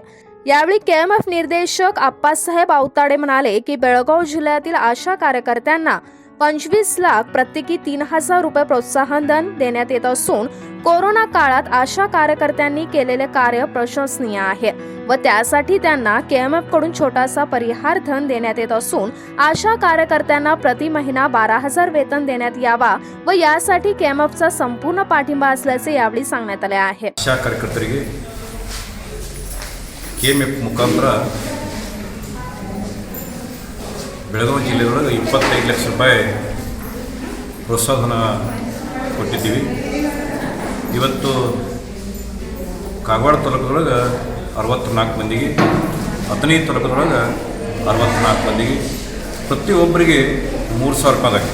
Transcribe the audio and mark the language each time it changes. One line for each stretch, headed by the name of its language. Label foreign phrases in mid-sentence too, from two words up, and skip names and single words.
Marathi: यावेळी KMF निर्देशक आप्पासाहेब आवताडे म्हणाले की बेळगाव जिल्ह्यातील आशा कार्यकर्त्यांना 25 लाख प्रत्येकी 3,000 रुपये प्रोत्साहन धन देण्यात येत असून कोरोना काळात आशा कार्यकर्त्यांनी केलेले कार्य प्रशंसनीय आहे व त्यासाठी त्यांना KMF कडून छोटासा परिहार धन देण्यात येत असून आशा कार्यकर्त्यांना प्रति महिना 12,000 वेतन देण्यात यावा व यासाठी KMFचा संपूर्ण पाठिंबा असल्याचे यावेळी सांगण्यात आले आहे.
Kannada: आशा कार्यकर्तರಿಗೆ KMF ಮುಖಾಂತರ ಬೆಳಗಾವಿ ಜಿಲ್ಲೆಯೊಳಗೆ 25 ಲಕ್ಷ ರೂಪಾಯಿ ಪ್ರೋತ್ಸಾಹನ ಕೊಟ್ಟಿದ್ದೀವಿ. ಇವತ್ತು ಕಾಗವಾಡ ತಾಲೂಕದೊಳಗೆ 64 ಮಂದಿಗೆ, ಅಥಣಿ ತಾಲೂಕದೊಳಗೆ 64 ಮಂದಿಗೆ, ಪ್ರತಿಯೊಬ್ಬರಿಗೆ 3,000 ರೂಪಾಯಿ.